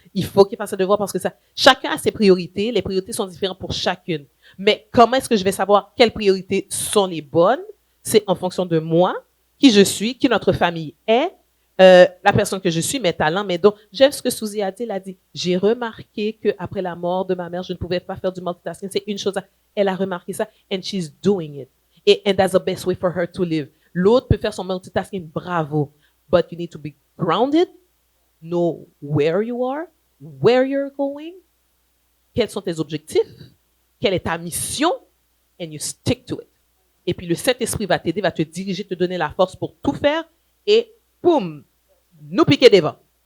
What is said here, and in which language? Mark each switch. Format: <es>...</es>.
<fr>Il faut qu'ils fassent le devoir parce que ça. Chacun a ses priorités. Les priorités sont différentes pour chacune. Mais comment est-ce que je vais savoir quelles priorités sont les bonnes? C'est en fonction de moi, qui je suis, qui notre famille est, la personne que je suis, mes talents, mes dons. J'aime ce que Suzy a dit. Elle a dit, j'ai remarqué que après la mort de ma mère, je ne pouvais pas faire du multitasking. C'est une chose. Elle a remarqué ça,</fr> <en>and she's doing it. And that's the best way for her to live.</en> <fr>L'autre peut faire son multitasking, bravo.</fr> <en>But you need to be grounded, know where you are, where you're going,</en> <fr>quels sont tes objectifs, quelle est ta mission,</fr> <en>and you stick to it.</en> <fr>Et puis le Saint-Esprit va t'aider, va te diriger, te donner la force pour tout faire, et boum, nous piquer devant.</fr>